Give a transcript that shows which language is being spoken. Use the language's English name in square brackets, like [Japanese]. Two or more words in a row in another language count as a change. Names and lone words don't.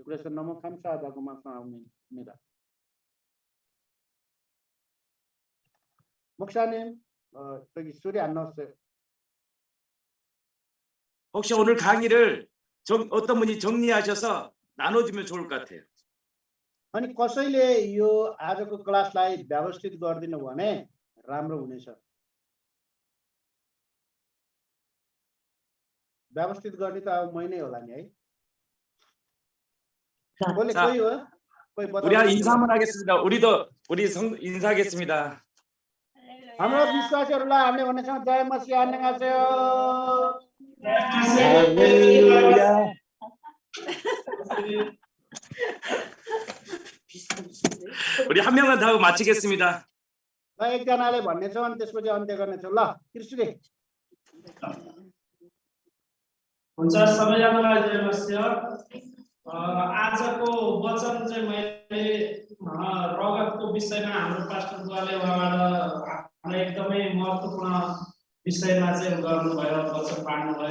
[Korean] 그래서 너무 감사하다고 말씀합니다. 목사님, 저기 소리 안 나왔어요. 혹시 오늘 강의를 어떤 분이 정리하셔서 나눠주면 좋을 것 같아요. [Nepali] अनि कसैले यो आजको क्लासलाई व्यवस्थित गरिदिनु भने राम्रो हुनेछ। व्यवस्थित गर्ने त अब मै नै होला नि है। कोही हो? कोही [Korean] 우리 인사 한번 하겠습니다. 우리 인사하겠습니다. [Nepali] हाम्रो विश्वासीहरूलाई हामीले भनेछौँ जय मसीह 안녕하세요. [Korean] 우리 한 명만 더 하고 마치겠습니다. [Nepali] ल एकजनाले भन्नेछौँ अनि त्यसपछि अन्त्य गर्नेछौँ। ल कृष्णले हुन्छ सबैजनालाई जय मसीह। आजको वचन चाहिँ मैले रगतको विषयमा हाम्रो पास्टर बुवाले उहाँबाट एकदमै महत्त्वपूर्ण विषयमा चाहिँ गर्नुभयो, वचन पाड्नुभयो।